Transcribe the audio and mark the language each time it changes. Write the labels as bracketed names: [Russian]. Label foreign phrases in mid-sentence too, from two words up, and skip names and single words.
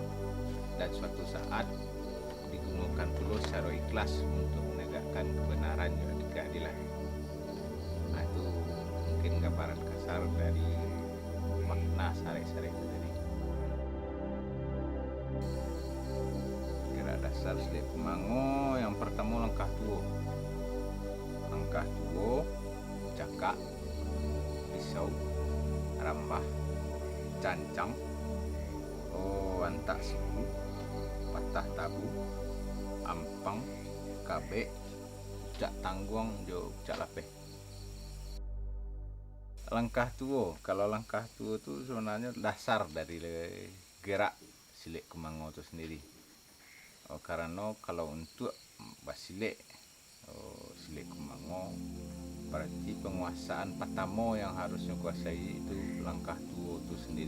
[Indonesian] Dan suatu saat digunakan pula secara ikhlas untuk menegakkan kebenaran dan keadilan. Nah, itu mungkin gambaran kasar dari makna sare-sare itu tadi. Gerak dasar Sile Kemango yang pertama langkah tuo. [Minangkabau] Langkah tuo, cakak, pisau, rambah, cancang, antak siku, patah tabu, ampang, kabe, cak tangguang, jo cak lapeh. [Indonesian] Langkah tuo, kalau langkah tuo itu sebenarnya dasar dari gerak Sile Kemango itu sendiri. Karena kalau untuk basile Sile Kemango berarti penguasaan pertama yang harusnya kuasai itu langkah tuo itu sendiri.